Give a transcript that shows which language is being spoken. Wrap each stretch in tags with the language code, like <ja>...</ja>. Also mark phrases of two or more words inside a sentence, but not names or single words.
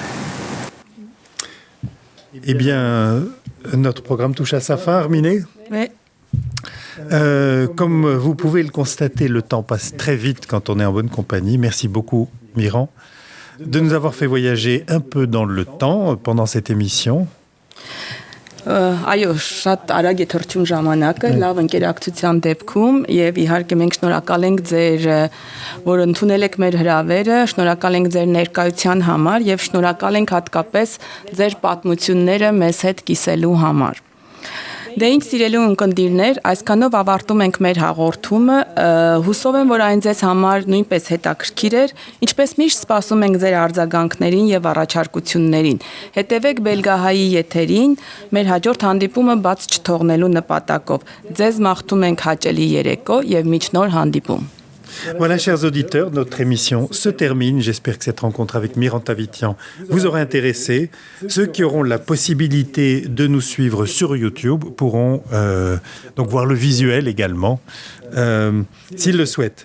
<fr>Eh bien, notre programme touche à sa fin, Arminé. Oui. Comme vous pouvez le constater, le temps passe très vite quand on est en bonne compagnie. Merci beaucoup, Miran, de nous avoir fait voyager un peu dans le temps pendant cette émission.</fr> <hy>Այո, շատ արագ է թռչում ժամանակը, լավ ընկերակցության դեպքում եւ իհարկե մենք շնորհակալ ենք ձեր, որ ընդունել եք մեր հրավերը, շնորհակալ ենք ձեր ներկայության համար եւ շնորհակալ ենք հատկապես ձեր պատմությունները մեզ հետ կիսելու համար։ Դե ինչ սիրելի ունկնդիրներ, այսքանով ավարտում ենք մեր հաղորդումը, հուսով եմ, որ այն ձեզ համար նույնպես հետաքրքիր էր, ինչպես միշտ սպասում ենք ձեր արձագանքներին եւ առաջարկություններին։ Հետևեք Բելգահայի եթերին, մեր հաջորդ հանդիպումը բաց չթողնելու նպատակով։ Ձեզ մաղթում ենք հաճելի երեկո եւ մինչ նոր հանդիպում։</hy> <fr>Voilà, chers auditeurs, notre émission se termine. J'espère que cette rencontre avec Miran Tavitian vous aura intéressé. Ceux qui auront la possibilité de nous suivre sur YouTube pourront donc voir le visuel également, s'ils le souhaitent.</fr>